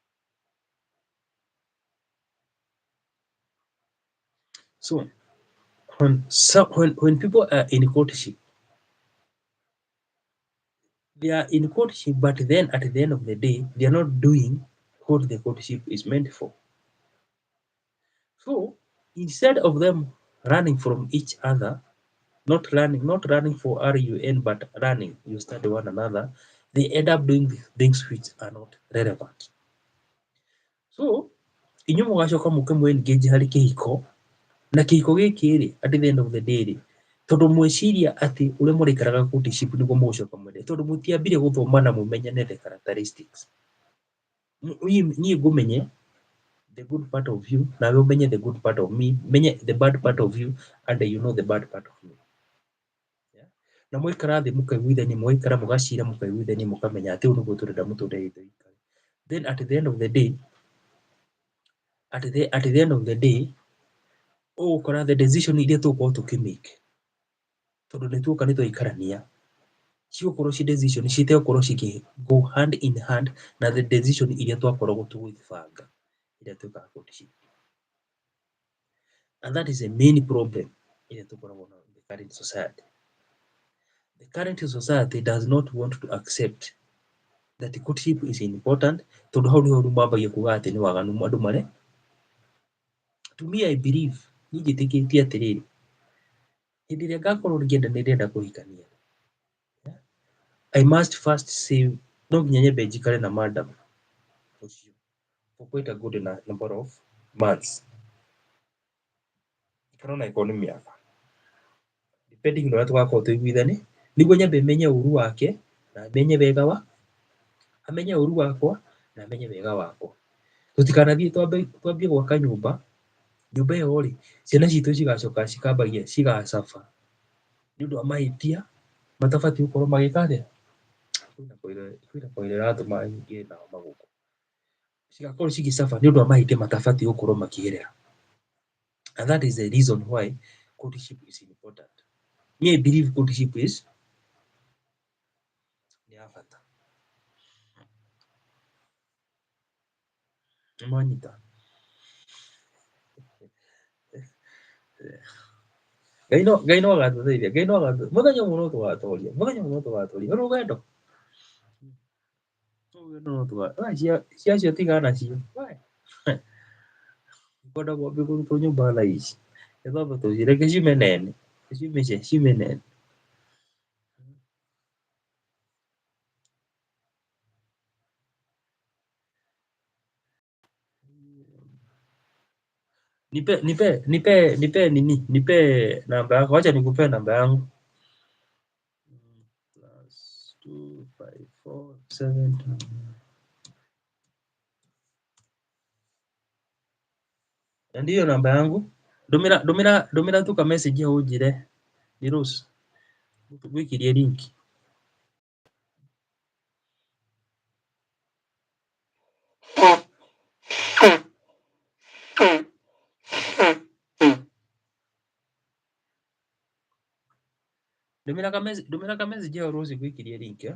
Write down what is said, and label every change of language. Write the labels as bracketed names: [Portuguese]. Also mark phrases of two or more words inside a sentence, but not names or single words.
[English] So when people are in courtship, they are in courtship, but then at the end of the day, they are not doing what the courtship is meant for. So instead of them running from each other, not running for RUN, but running, you study one another, they end up doing things which are not relevant. [Kikuyu] So inyuĩ mũgacoka mũke engage harĩ kĩhiko, na kĩhiko gĩkĩ rĩ, [English] at the end of the day [Kikuyu] rĩ, tondũ mwĩciria atĩ ũrĩa mũrĩikaraga courtship nĩguo mũgũcoka mwende, tondũ mũtiambire gũthoma na mũmenyane [English] the characteristics. [Kikuyu] Niĩ ngũmenye [English] the good part of you, [Kikuyu] nawe ũmenye [English] the good part of me, menye the bad part of you, and you know the bad part of me. Yeah? [Kikuyu] Na mwaikara thĩ mũkaiguithania, mwaikara mũgacira mũkaiguithania mũkamenya atĩ ũũ nĩguo tũrenda mũtũrĩre tũikare. [English] Then at the end of the day, [Kikuyu] ũgũkora [English] the decision [Kikuyu] iria tũgũkorwo tũkĩmake, tondũ nĩtuoka nĩtwaikarania, cigũkorwo ci decision citegũkorwo cikĩ [English] go hand in hand [Kikuyu] na [English] the decision [Kikuyu] iria twakoragwo tũgĩbanga iria twĩkaga courtship. [English] And that is a main problem [Kikuyu] iria tũkoragwo na [English] the current society. The current society does not want to accept that courtship is important, [Kikuyu] tondũ hau nĩho rĩu mambagia kuga atĩ nĩ waganu andũ marĩ. [English] To me, I believe, [Kikuyu] niĩ njĩtĩkĩtie atĩrĩrĩ, hĩndĩ ĩrĩa ngakorwo ndĩrenda kũhikania, [English] I must first say no [Kikuyu] nginya nyambe njikare na madam ũcio [English] for quite a good number of months, [Kikuyu] kana ona ĩkorwo nĩ mĩaka, depending na ũrĩa tũgakorwo tũiguithania, nĩguo nyambe menye ũru wake na menye wega amenye ũru wakwa na amenye wega wakwa. Tũtikanathiĩ twambie gwaka nyũmba ĩyo rĩ, ciana citũ cigacoka cikambagia cigacaba nĩũndũ wa mahĩtia matabatiĩ gũkorwo magĩka atĩa, kwĩna koira ĩratũma ngĩe na homa gũkũ. cigakorwo cigicafa nĩ ũndũ wa mahĩtia matabatiĩ gũkorwo makĩgerera. [English] And that is the reason why courtship is important. I believe courtship is [Kikuyu] nĩ ya bata. Nĩmwanyita? Ngai no agatũteithia, mũthenya ũmwe no tũgatũria rũgendo ciacio tigana nacio kwenda kwambia kũrutwo nyũmba thaa ici gĩthomo tũcireke ciume nene, ciume nene. [Swahili] Nipe namba yako, wacha nikupe namba yangu. +254 ndiyo namba yangu. [Kikuyu] Ndũmĩra tu ka message hau ũnjĩre nĩ Rose ngũikĩrie link. Ndũmĩra ka message hau Rose ngũikĩrie link.